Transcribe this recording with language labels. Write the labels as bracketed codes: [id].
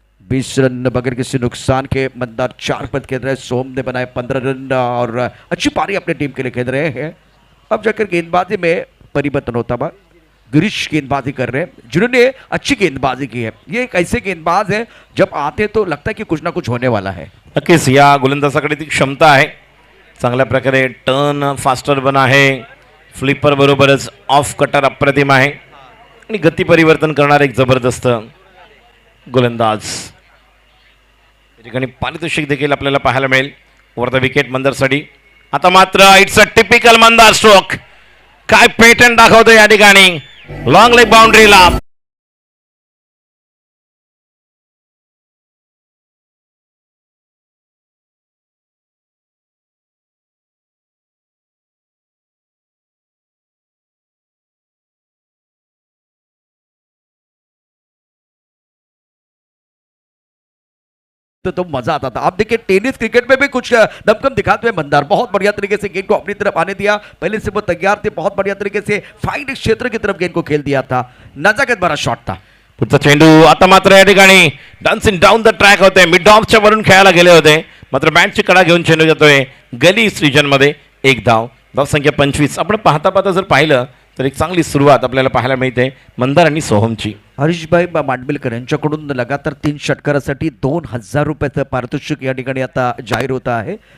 [hi] 20 run बगैर किसी नुकसान के मंदार 4 पद खेल रहे हैं. सोम ने बनाए 15 रन और अच्छी पारी अपनी टीम के लिए खेल रहे हैं. अब जाकर गेंदबाजी में परिवर्तन होता हुआ गिरीश गेंदबाजी कर रहे हैं जिन्होंने अच्छी गेंदबाजी की है. ये एक ऐसे गेंदबाज है जब आते तो लगता है कि कुछ ना कुछ होने वाला है. [mr] नक्कीच या गोलंदाजाकडे ती क्षमता आहे. चांगल्या प्रकारे टर्न फास्टर पण आहे, फ्लिपर बरोबरच ऑफ कटर अप्रतिम आहे आणि गती परिवर्तन करणार एक जबरदस्त गोलंदाज. या ठिकाणी पारितोषिक देखील आपल्याला पाहायला मिळेल वर द विकेट मंदारसाठी. आता मात्र [en] It's a typical Mandar stroke. [mr] काय पेटंट दाखवतो या ठिकाणी लॉंग लेग बाउंड्रीला. [hi] तो मजा आता था. आप देखिए टेनिस क्रिकेट में भी कुछ दमखम दिखाते हुए मंदार बहुत बढ़िया तरीके से गेंद को अपनी तरफ आने दिया. पहले से वो तैयार थे, बहुत बढ़िया तरीके से फाइट क्षेत्र की तरफ गेंद को खेल दिया था. नजाकत भरा शॉट था. [mr] पुढचा चेंडू. आता मात्र या ठिकाणी डान्सिंग डाऊन द ट्रॅक होते. मिड ऑफच्या वरून खेळायला गेले होते, मात्र बॅटची कडा घेऊन चेंडू जातोय गली रिजन मध्ये. एक धाव. धाव संख्या 25. आपण पाहता पाहता जर पाहिलं तर एक चांगली सुरुवात आपल्याला पाहायला मिळते मंदार आणि सोहमची. हरीशभाई मांडबिलकर यांच्याकडून लगातार 3 षटकारासाठी 2000 रुपयाचं पारितोषिक या ठिकाणी आता जाहीर होत आहे.